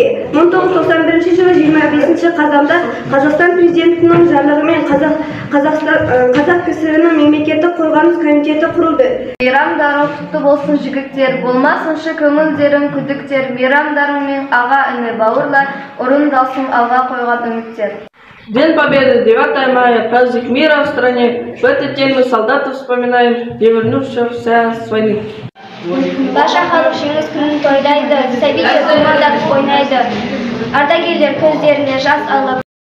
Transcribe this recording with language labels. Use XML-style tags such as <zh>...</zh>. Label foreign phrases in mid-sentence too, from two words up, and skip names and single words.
<kk>1991 жылы 25 қазанда Қазақстан президентінің жарлығымен Қазақ КСР-ның мемлекеттік қорғаныс комитеті құрылды. Мейрамдарың құтты болсын жігіттер, болмасыншы көңілдерің күдіктер, мейрамдарыңмен аға іні бауырлар, орындалсын алға қойған үміттер.</kk> <ru>День Победы, 9 мая, праздник мира в стране. В этот день мы солдатов вспоминаем, не вернувшихся с войны.</ru> <kk>Баша халық жеңіс күнін тойлайды, сәбилер думандап ойнайды. Ардагерлер көздеріне жас алып</kk>